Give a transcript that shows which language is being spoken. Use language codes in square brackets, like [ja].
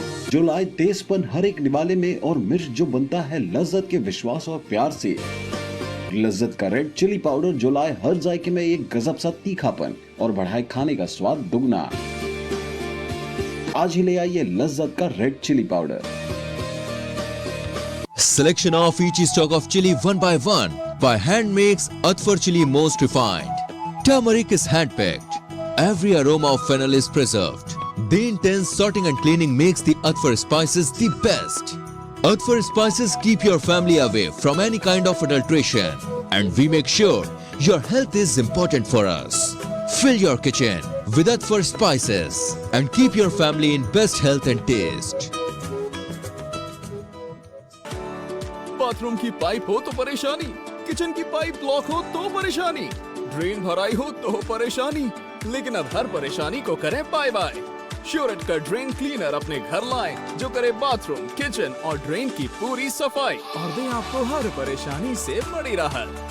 [hi] जो लाए तेजपन हर एक निवाले में और मिर्च जो बनता है लज्जत के विश्वास और प्यार से। लज्जत का रेड चिली पाउडर जो लाए हर जायके में एक गजब सा तीखापन और बढ़ाए खाने का स्वाद दुगना। आज ही ले आइए लज्जत का red chilli powder. [en] Selection of each stock of chili one by one by hand makes Atfar chili most refined. Turmeric is hand picked. Every aroma of fennel is preserved. The intense sorting and cleaning makes the Atfar spices the best. Atfar spices keep your family away from any kind of adulteration, and we make sure your health is important for us. Fill your kitchen with Atfar spices and keep your family in best health and taste. [hi] Bathroom की pipe हो तो परेशानी, kitchen की pipe block हो तो परेशानी, drain भराई हो तो परेशानी, लेकिन अब हर परेशानी को करें बाय बाय। श्योरेट का ड्रेन क्लीनर अपने घर लाएं जो करे बाथरूम, किचन और ड्रेन की पूरी सफाई और दे आपको हर परेशानी से बड़ी राहत।